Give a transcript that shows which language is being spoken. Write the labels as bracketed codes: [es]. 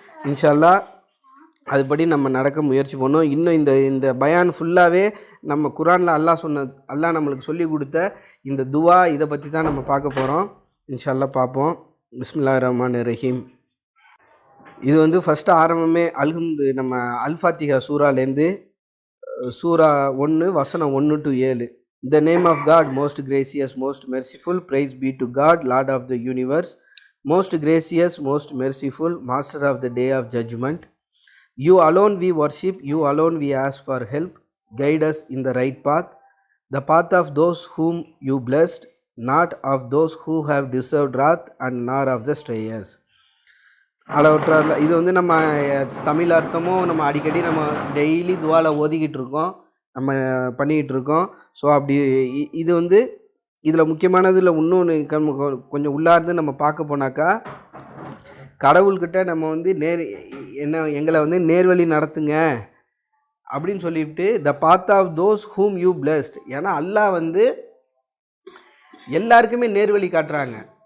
[ta] இன்ஷா அல்லாஹ் அதுபடி நம்ம நடக்க முயற்சி பண்ணோம். இன்னும் இந்த பயான் ஃபுல்லாகவே நம்ம குரானில் அல்லாஹ் நம்மளுக்கு சொல்லி கொடுத்த இந்த துவா இதை பற்றி தான் நம்ம பார்க்க போகிறோம். இன்ஷா அல்லாஹ் பார்ப்போம். [ar] பிஸ்மில்லாஹிர் ரஹ்மானிர் ரஹீம். [ta] இது வந்து ஃபஸ்ட்டு ஆரம்பமே நம்ம அல்-ஃபாத்திஹா சூராலேருந்து சூரா 1 வசனம் 1 to 7. [en] The name of God, most gracious, most merciful, praise be to God, Lord of the universe, most gracious, most merciful, master of the day of judgment. You alone we worship, you alone we ask for help, guide us in the right path, the path of those whom you blessed, not of those who have deserved wrath, and nor of the strayers. [ta] அளவற்றால் இது வந்து நம்ம தமிழ் அர்த்தமும் நம்ம அடிக்கடி நம்ம daily துவாவில் ஓதிக்கிட்டு இருக்கோம், நம்ம பண்ணிக்கிட்டு இருக்கோம். ஸோ அப்படி இது வந்து இதில் முக்கியமானதில் இன்னொன்று கொஞ்சம் உள்ளார்ந்து நம்ம பார்க்க போனாக்கா, கடவுள்கிட்ட நம்ம வந்து எங்களை வந்து நேர்வழி நடத்துங்க அப்படின்னு சொல்லிவிட்டு [en] The path of those whom you blessed. [ta] ஏன்னா அல்லாஹ் வந்து எல்லாருக்குமே நேர்வழி காட்டுறாங்க.